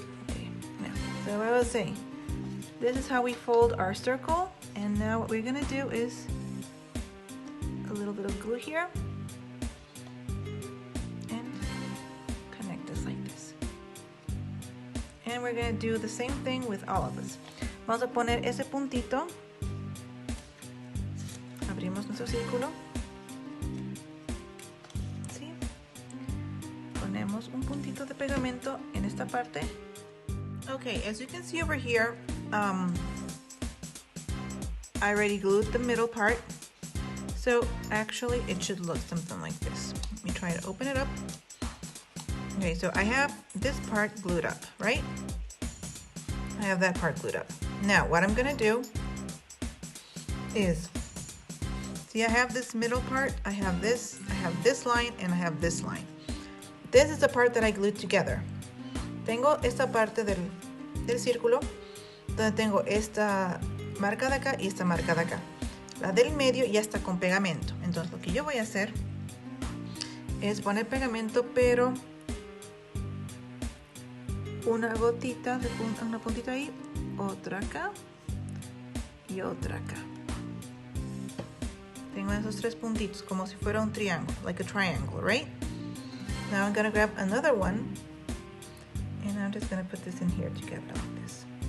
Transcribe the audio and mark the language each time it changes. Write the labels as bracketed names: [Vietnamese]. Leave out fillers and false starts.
[English] Okay, now, so I was saying, this is how we fold our circle, and now what we're gonna do is a little bit of glue here and connect this like this. And we're gonna do the same thing with all of us. [Spanish] Vamos a poner ese puntito. Abrimos nuestro círculo. ¿Sí? Ponemos un puntito de pegamento en esta parte. [English] Okay, as you can see over here, I already glued the middle part. So actually it should look something like this. Let me try to open it up. Okay, so I have this part glued up, right? I have that part glued up. Now what I'm gonna do is, see, I have this middle part, I have this line, and I have this line. This is the part that I glued together. [Spanish] Tengo esta parte del círculo, donde tengo esta marca de acá y esta marca de acá. La del medio ya está con pegamento. Entonces lo que yo voy a hacer es poner pegamento, pero una gotita, una puntita ahí, otra acá y otra acá. Tengo esos tres puntitos como si fuera un triángulo, [English] like a triangle, right? Now I'm gonna grab another one and I'm just gonna put this in here together like this.